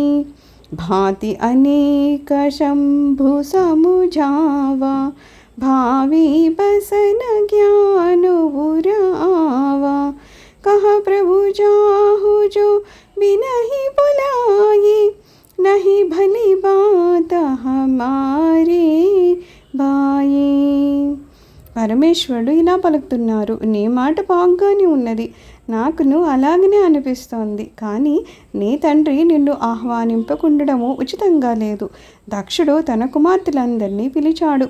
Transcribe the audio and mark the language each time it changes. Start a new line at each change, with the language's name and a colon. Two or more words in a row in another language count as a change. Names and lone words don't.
Awadhi: भांति अनेक शंभु समुझावा, भावी बसन ज्ञान उरावा. कहा प्रभु जाहु जो बिनहि बुलाए, नहीं भली बात हमारे బాయే.
Telugu: పరమేశ్వరుడు ఇలా పలుకుతున్నారు. నీ మాట బాగానే ఉన్నది, నాకును అలాగనే అనిపిస్తోంది. కానీ నీ తండ్రి నిన్ను ఆహ్వానింపకుండడము ఉచితంగా లేదు. దక్షుడు తన కుమార్తెలందరినీ పిలిచాడు.